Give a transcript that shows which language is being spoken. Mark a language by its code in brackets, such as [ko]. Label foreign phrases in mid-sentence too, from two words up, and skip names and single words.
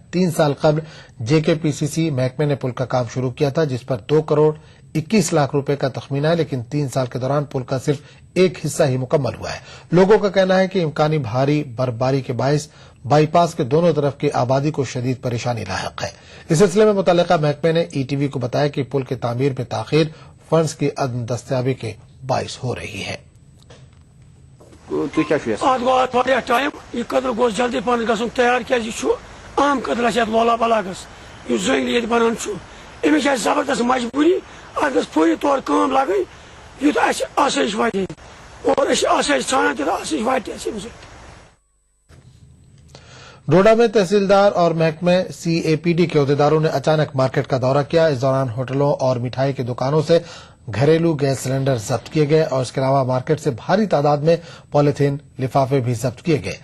[ur] 3 سال قبل JKPCC محکمے نے پل کا کام شروع کیا تھا، جس پر 2 کروڑ 21 لاکھ روپے کا تخمینہ ہے، لیکن 3 سال کے دوران پل کا صرف ایک حصہ ہی مکمل ہوا ہے. لوگوں کا کہنا ہے کہ امکانی بھاری برفباری کے باعث بائی پاس کے دونوں طرف کی آبادی کو شدید پریشانی لاحق ہے. اس سلسلے میں متعلقہ محکمے نے ETV کو بتایا کہ پل کے تعمیر میں تاخیر فنڈز کی عدم دستیابی کے باعث ہو رہی ہے. [ks] ات گو ات واریاہ ٹائم یہ قدر گوس جلدی پہن گژھُن تیار کیازِ یہِ چھُ عام قدر اَسہِ یتھ لولاب علاقس یُس زٔنۍ ییٚتہِ بنان چھُ أمِس چھِ اَسہِ زبردست مجبوٗری اتھ گٔژھ فوری طور کٲم لگٕنۍ یُتھ اَسہِ آسٲیِش واتہِ اور أسۍ چھِ آسٲیِش ژھانڈان تہِ تہٕ آسٲیِش واتہِ اَسہِ اَمہِ سۭتۍ. [ur] ڈوڈہ میں تحصیلدار اور محکمے CAPD کے عہدیداروں نے اچانک مارکیٹ کا دورہ کیا. اس دوران ہوٹلوں اور مٹھائی کی دکانوں سے گھریلو گیس سلنڈر ضبط کیے گئے اور اس کے علاوہ مارکیٹ سے بھاری تعداد میں پولیتھین لفافے بھی ضبط کیے گئے.